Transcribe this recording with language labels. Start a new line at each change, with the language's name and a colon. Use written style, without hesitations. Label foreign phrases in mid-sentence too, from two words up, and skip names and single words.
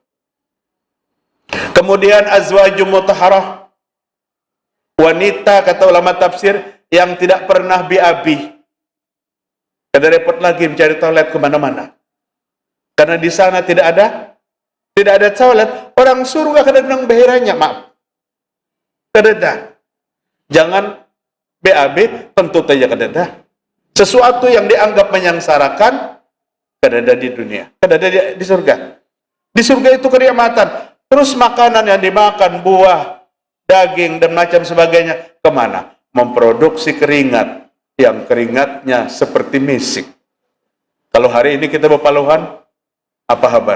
Indonesian: Kemudian
Arabic: أزواج مطهرة,
Indonesian: wanita kata ulama tafsir yang tidak pernah BAB.
Banjar: Kada repot lagi mencari toilet kemana-mana.
Indonesian: Karena di sana tidak ada toilet.
Banjar: Orang surga kada nang behiranya, maaf. Kada ada. Jangan BAB, tentu saja kada ada. Sesuatu yang dianggap menyengsarakan kada ada di dunia, kada ada di surga.
Indonesian: Di surga itu kenikmatan. Terus makanan yang dimakan, buah, daging, dan macam sebagainya, kemana? Memproduksi keringat, yang keringatnya seperti misik.
Banjar: Kalau hari ini kita berpaluhan, apa kabar?